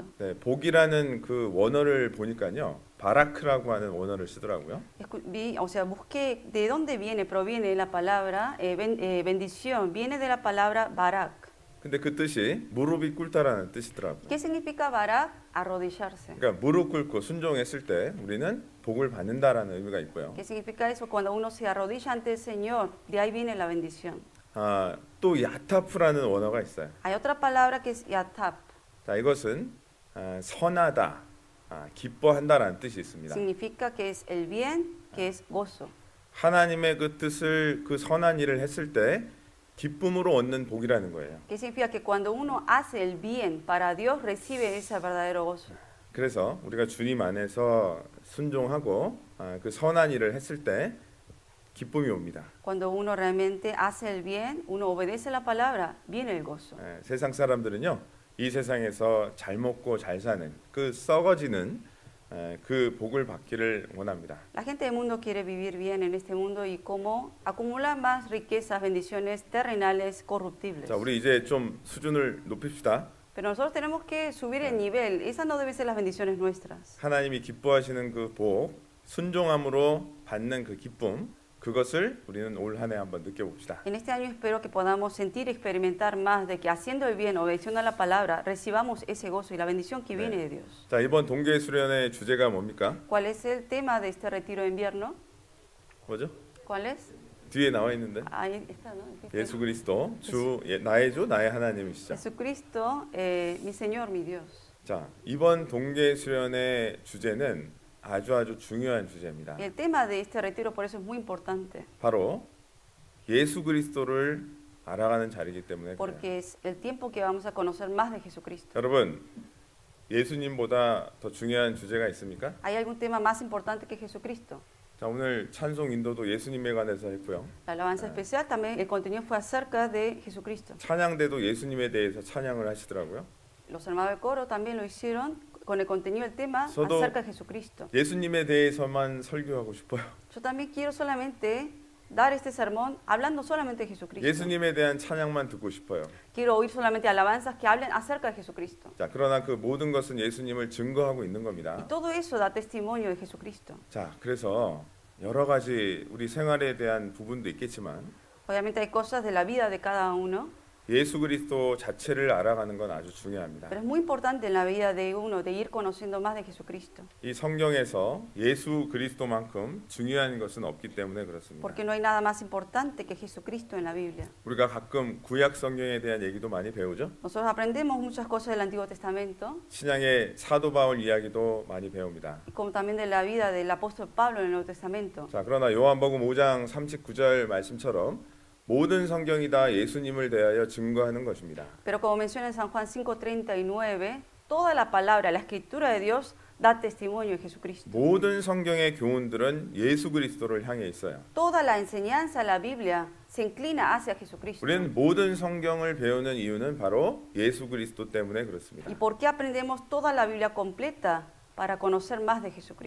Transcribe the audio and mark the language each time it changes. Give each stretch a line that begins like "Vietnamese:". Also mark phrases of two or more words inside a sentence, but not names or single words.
Korean: 네, 복이라는 그 원어를 보니까요, 바라크라고 하는 원어를 쓰더라고요.
Spanish: O sea, busqué de dónde proviene la palabra bendición, viene de la palabra barak.
Korean: 근데 그 뜻이 무릎이 꿇다라는 뜻이더라고요.
Spanish: ¿Qué significa barak? Arrodillarse.
Korean: 그러니까 무릎 꿇고 순종했을 때 우리는 복을 받는다라는 의미가 있고요.
Spanish: ¿Qué significa eso? Cuando uno se arrodilla ante el Señor, de ahí viene la bendición.
Korean: 또 야타프라는 원어가 있어요.
Spanish: Hay otra palabra que es yatab.
Korean: 자, 이것은 선하다, 기뻐한다라는 뜻이 있습니다.
Spanish: Significa que es el bien, que es gozo.
Korean: 하나님의 그 뜻을 그 선한 일을 했을 때 기쁨으로 얻는 복이라는 거예요.
Spanish: ¿Qué significa? Que cuando uno hace el bien para Dios, recibe ese verdadero gozo.
Korean: 그래서 우리가 주님 안에서 순종하고 그 선한 일을 했을 때 기쁨이 옵니다.
Spanish: Cuando uno realmente hace el bien, uno obedece la palabra, viene el gozo.
Korean: 세상 사람들은요, 이 세상에서 잘 먹고 잘 사는 그 썩어지는 그 복을 받기를 원합니다.
Spanish: La gente del mundo quiere vivir bien en este mundo y como acumular más riquezas, bendiciones terrenales corruptibles.
Korean: 자, 우리 이제 좀 수준을 높입시다.
Spanish: Pero nosotros tenemos que subir el nivel. Esas no deben ser las bendiciones nuestras.
Korean: 하나님이 기뻐하시는 그 복, 순종함으로 받는 그 기쁨, 그것을 우리는 올 한 해 한번 느껴봅시다.
Spanish: En este año espero que podamos sentir y experimentar más de que haciendo el bien, obedeciendo a la palabra, recibamos ese gozo y la bendición que viene de Dios.
Korean: 자, 이번 동계 수련의 주제가 뭡니까?
Spanish: ¿Cuál es el tema de este retiro de invierno?
Korean: 뭐죠?
Spanish: ¿Cuál es?
Korean: 뒤에 나와 있는데.
Spanish: Ahí está, ¿no?
Korean: 예수 그리스도 나의 주 나의 하나님이시죠.
Spanish: Jesucristo, mi Señor, mi Dios.
Korean: 자, 이번 동계 수련의 주제는 아주 중요한 주제입니다.
Spanish: El tema de este retiro por eso es muy importante,
Korean: 바로 예수 그리스도를 알아가는 자리이기 때문에 그래요.
Spanish: porque es el tiempo que vamos a conocer más de Jesucristo.
Korean: 여러분, 예수님보다 더 중요한 주제가 있습니까?
Spanish: ¿Hay algún tema más importante que Jesucristo?
Korean: 자, 오늘 찬송 인도도 예수님에 관해서 했고요.
Spanish: La alabanza especial también, el contenido fue acerca de Jesucristo.
Korean: 찬양대도 예수님에 대해서 찬양을 하시더라고요.
Spanish: Los hermanos del coro también lo hicieron con el contenido del tema
Korean: 저도
Spanish: acerca de Jesucristo.
Korean: 예수님에 대해서만 설교하고 싶어요.
Spanish: Yo también quiero solamente dar este sermón hablando solamente de Jesucristo.
Korean: 예수님에 대한 찬양만 듣고 싶어요.
Spanish: Quiero oír solamente alabanzas que hablen acerca de Jesucristo.
Korean: 자, 그러나 그 모든 것은 예수님을 증거하고 있는
Spanish: Y
Korean: 겁니다.
Spanish: todo eso da testimonio de Jesucristo.
Korean: 자, 그래서 여러 가지 우리 생활에 대한 부분도 있겠지만
Spanish: Obviamente hay cosas de la vida de cada uno,
Korean: 예수 그리스도 자체를 알아가는 건 아주 중요합니다.
Spanish: Pero es muy importante en la vida de uno de ir conociendo más de Jesucristo,
Korean: 이 성경에서 예수 그리스도만큼 중요한 것은 없기 때문에 그렇습니다.
Spanish: porque no hay nada más importante que Jesucristo en la Biblia.
Korean: 우리가 가끔 구약 성경에 대한 얘기도 많이 배우죠.
Spanish: Nosotros aprendemos muchas cosas del Antiguo Testamento,
Korean: 신약의 사도 바울 이야기도 많이 배웁니다.
Spanish: y como también de la vida del apóstol Pablo en el Nuevo Testamento.
Korean: 자, 그러나 요한복음 5장 39절 말씀처럼 모든 성경이 다 예수님을 대하여 증거하는 것입니다.
Spanish: Pero como menciona en San Juan 5:39, toda la palabra, la escritura de Dios da testimonio de Jesucristo.
Korean: 모든 성경의 교훈들은 예수 그리스도를 향해 있어요.
Spanish: Toda la enseñanza de la Biblia se inclina hacia Jesucristo.
Korean: 우리는 모든 성경을 배우는 이유는 바로 예수 그리스도 때문에 그렇습니다.
Spanish: ¿Y por qué aprendemos toda la Biblia completa? Para conocer más de Jesucristo.